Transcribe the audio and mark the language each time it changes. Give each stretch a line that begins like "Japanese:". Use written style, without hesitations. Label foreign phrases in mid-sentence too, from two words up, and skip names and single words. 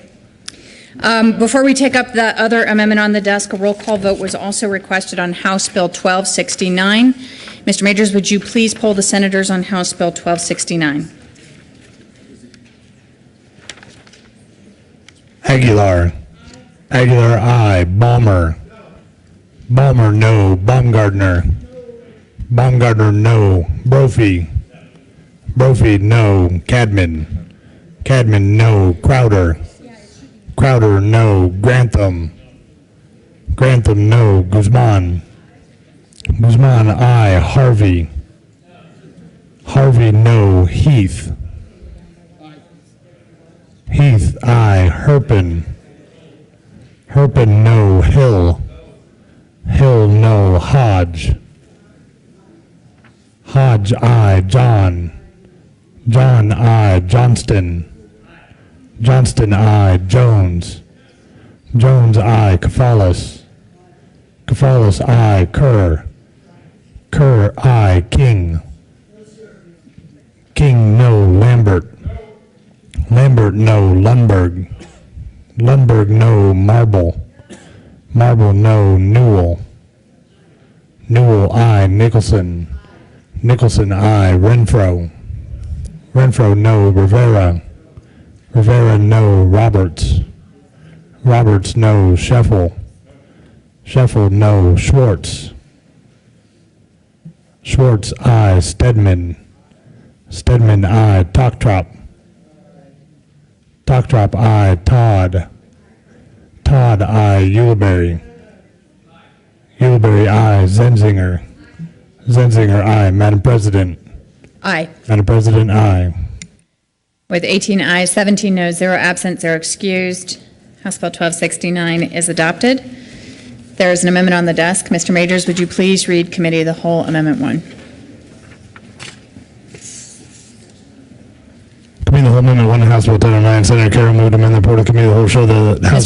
English: Before we take up the other amendment on the desk, a roll call vote was also requested on House Bill 1269. Mr. Majors, would you please poll the senators on House Bill 1269? Aguilar. Aguilar, aye. Balmer. Balmer, no. Baumgartner. Baumgartner, no. Brophy. Brophy, no. Cadman. Cadman, no. Crowder. Crowder, no. Grantham. Grantham, no. Guzman. Guzman, aye. Harvey. Harvey, no. Heath. Heath, aye. Herpin. Herpin, no. Hill. Hill, no. Hodge. Hodge, aye. John. John, aye. Johnston. Johnston, aye. Jones. Jones, aye. Kafalis. Kafalis, aye. Kerr. Kerr, aye. King. King, no. Lambert. Lambert, no. Lundberg. Lundberg, no. Marble. Marble, no. Newell. Newell, aye. Nicholson. Nicholson, aye. Renfro. Renfro, no. Rivera. Rivera, no. Roberts. Roberts, no. Sheffel. Sheffel, no. Schwartz. Schwartz, aye. Stedman. Stedman, aye. Toktrop. Toktrop, aye. Todd. Todd, aye. Ulibarri. Ulibarri, aye. Zenzinger. Zenzinger, aye. Madam President. Aye. Madam President, aye. With 18 ayes, 17 noes, 0 absent, 0 excused, House Bill 1269 is adopted. There is an amendment on the desk. Mr. Majors, would you please read Committee of the Whole Amendment 1? Committee of the Whole Amendment 1, House Bill 1009, Senator Carroll moved to amend the report of Committee of the Whole show the House